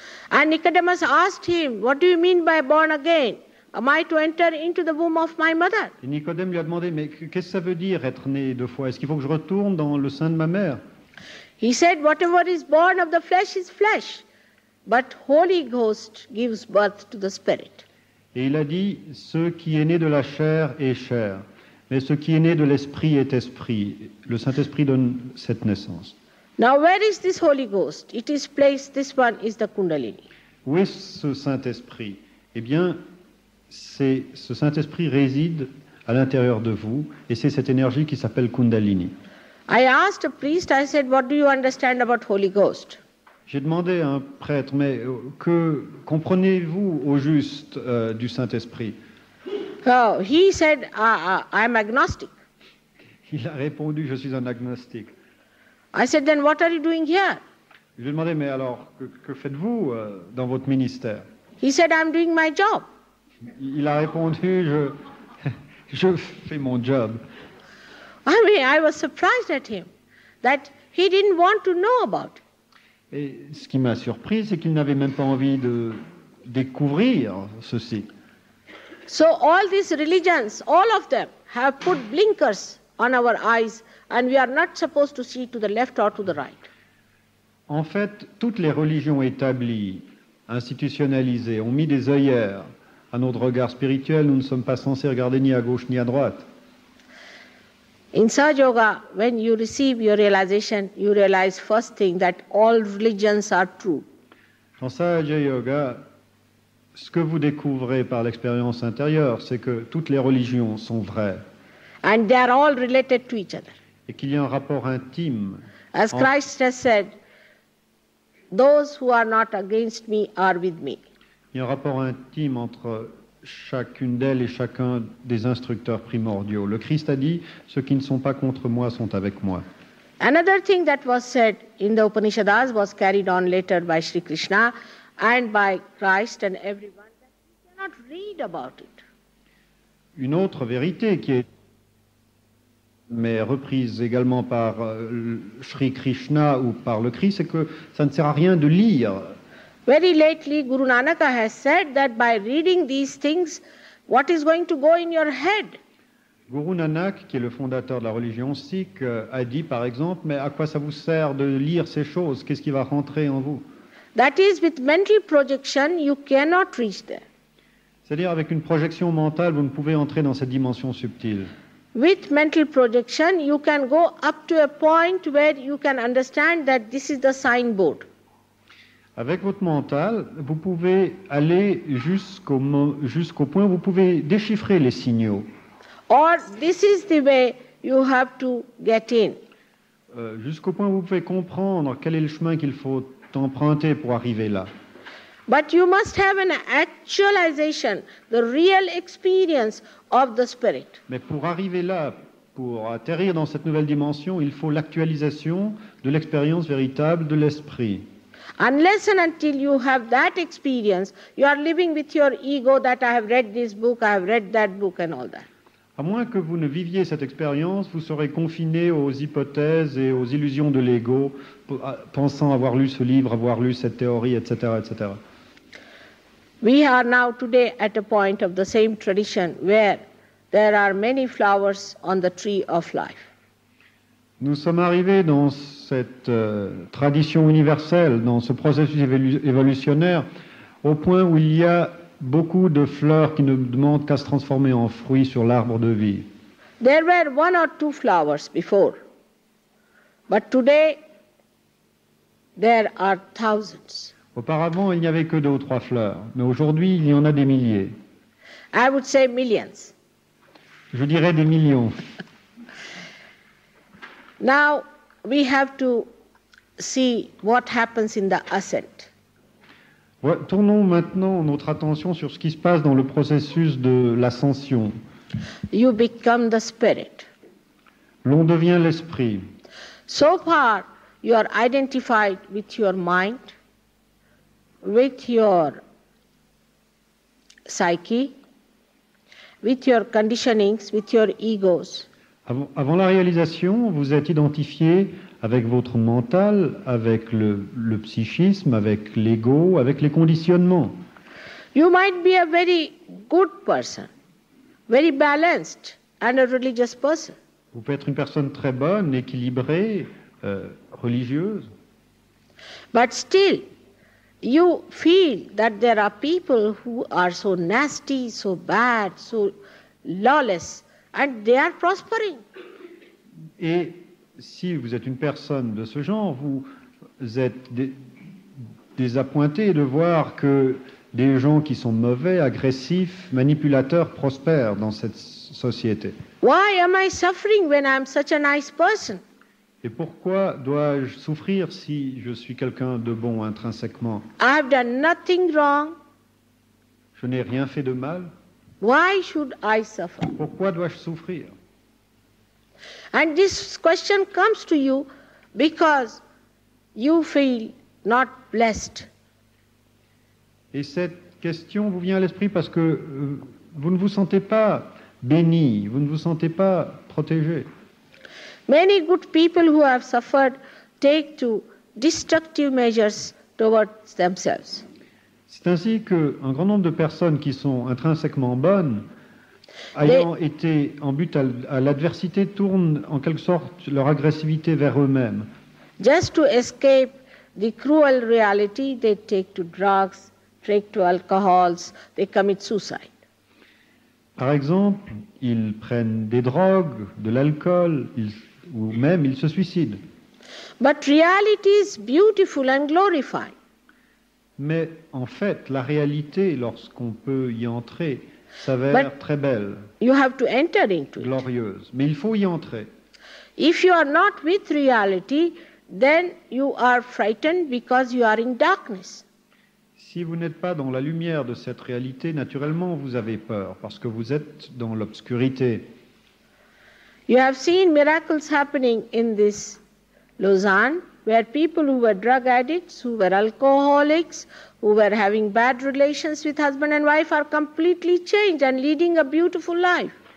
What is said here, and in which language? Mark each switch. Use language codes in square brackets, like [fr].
[en] And Nicodemus asked him, what do you mean by born again? Am I to enter into the womb of my mother? [fr] Et Nicodème lui a demandé, mais qu'est-ce que ça veut dire être né 2 fois? Est-ce qu'il faut que je retourne dans le sein de ma mère? [en] He said, whatever is born of the flesh is flesh, but Holy Ghost gives birth to the Spirit. [fr] Et il a dit, ce qui est né de la chair est chair, mais ce qui est né de l'esprit est esprit. Le Saint-Esprit donne cette naissance. [en] Now where is this Holy Ghost? It is placed, this one is the Kundalini. [fr] Où est ce Saint-Esprit? Eh bien, ce Saint-Esprit réside à l'intérieur de vous, et c'est cette énergie qui s'appelle Kundalini. [en] I asked a priest, I said, what do you understand about Holy Ghost? [fr] J'ai demandé à un prêtre, mais que comprenez-vous au juste du Saint-Esprit? [en] Oh, he said, I'm agnostic. [fr] Il a répondu, je suis un agnostique. [en] I said, then what are you doing here? [fr] Je lui ai demandé, mais alors, que faites-vous dans votre ministère? [en] He said, I'm doing my job. [fr] Il a répondu, je fais mon job. [en] I mean, I was surprised at him, that he didn't want to know about it. [fr] Et ce qui m'a surpris, c'est qu'il n'avait même pas envie de découvrir ceci. [en] So all these religions, all of them, have put blinkers on our eyes, and we are not supposed to see to the left or to the right. [fr] En fait, toutes les religions établies, institutionnalisées, ont mis des œillères à notre regard spirituel. Nous ne sommes pas censés regarder ni à gauche ni à droite. [en] In Sahaja Yoga, when you receive your realization, you realize first thing that all religions are true. [fr] Dans Sahaja Yoga, ce que vous découvrez par l'expérience intérieure, c'est que toutes les religions sont vraies. [en] And they are all related to each other. [fr] Et qu'il y a un rapport intime. [en] As Christ has said, those who are not against me are with me. [fr] Il y a un rapport intime entre chacune d'elles et chacun des instructeurs primordiaux. Le Christ a dit, ceux qui ne sont pas contre moi sont avec moi. [en] Another thing that was said in the Upanishads was carried on later by Sri Krishna and by Christ and everyone, that you cannot read about it. [fr] Une autre vérité qui est mais reprise également par Sri Krishna ou par le Christ, c'est que ça ne sert à rien de lire. [en] Very lately, Guru Nanaka has said that by reading these things, what is going to go in your head? [fr] Guru Nanak, qui est le fondateur de la religion sikh, a dit par exemple, mais à quoi ça vous sert de lire ces choses? Qu'est-ce qui va rentrer en vous? [en] That is, with mental projection, you cannot reach there. [fr] C'est-à-dire, avec une projection mentale, vous ne pouvez entrer dans cette dimension subtile. [en] With mental projection, you can go up to a point where you can understand that this is the signboard. [fr] Avec votre mental, vous pouvez aller jusqu'au point où vous pouvez déchiffrer les signaux. [en] Or this is the way you have to get in. [fr] Jusqu'au point où vous pouvez comprendre quel est le chemin qu'il faut emprunter pour arriver là. [en] But you must have an actualization, the real experience of the Spirit. [fr] Mais pour arriver là, pour atterrir dans cette nouvelle dimension, il faut l'actualisation de l'expérience véritable de l'esprit. [en] Unless and until you have that experience, you are living with your ego that I have read this book, I have read that book and all that. [fr] À moins que vous ne viviez cette expérience, vous serez confiné aux hypothèses et aux illusions de l'ego, pensant avoir lu ce livre, avoir lu cette théorie, etc., etc. [en] We are now today at a point of the same tradition where there are many flowers on the tree of life. [fr] Nous sommes arrivés dans cette tradition universelle, dans ce processus évolutionnaire, au point où il y a beaucoup de fleurs qui ne demandent qu'à se transformer en fruits sur l'arbre de vie. [en] There were 1 or 2 flowers before, but today there are thousands. [fr] Auparavant, il n'y avait que 2 ou 3 fleurs, mais aujourd'hui, il y en a des milliers. [en] I would say millions. [fr] Je dirais des millions. [en] Now we have to see what happens in the ascent. [fr] Tournons maintenant notre attention sur ce qui se passe dans le processus de l'ascension. [en] You become the spirit. [fr] L'on devient l'esprit. [en] So far, you are identified with your mind, with your psyche, with your conditionings, with your egos. [fr] Avant la réalisation, vous êtes identifié avec votre mental, avec le psychisme, avec l'ego, avec les conditionnements. [en] You might be a very good person, very balanced, and a religious person. [fr] Vous pouvez être une personne très bonne, équilibrée, religieuse. [en] But still, you feel that there are people who are so nasty, so bad, so lawless, and they are prospering. [fr] Et si vous êtes une personne de ce genre, vous êtes désappointé de voir que des gens qui sont mauvais, agressifs, manipulateurs prospèrent dans cette société. [en] Why am I suffering when I am such a nice person? [fr] Et pourquoi dois-je souffrir si je suis quelqu'un de bon intrinsèquement? [en] I have done nothing wrong. [fr] Je n'ai rien fait de mal. [en] Why should I suffer? [fr] Pourquoi dois-je souffrir? [en] And this question comes to you because you feel not blessed. [fr] Et cette question vous vient à l'esprit parce que vous ne vous sentez pas béni, vous ne vous sentez pas protégé. [en] Many good people who have suffered take to destructive measures towards themselves. [fr] C'est ainsi qu'un grand nombre de personnes qui sont intrinsèquement bonnes, ayant été en but à l'adversité, tournent en quelque sorte leur agressivité vers eux-mêmes. [en] Just to escape the cruel reality, they take to drugs, take to alcohols, they commit suicide. [fr] Par exemple, ils prennent des drogues, de l'alcool, ou même ils se suicident. [en] But reality is beautiful and glorified. [fr] Mais en fait, la réalité, lorsqu'on peut y entrer, s'avère très belle, [en] you have to enter into it. [fr] Glorieuse. Mais il faut y entrer. [en] If you are not with reality, then you are frightened because you are in darkness. [fr] Si vous n'êtes pas dans la lumière de cette réalité, naturellement, vous avez peur, parce que vous êtes dans l'obscurité. [en] You have seen miracles happening in this Lausanne, where people who were drug addicts, who were alcoholics, who were having bad relations with husband and wife are completely changed and leading a beautiful life.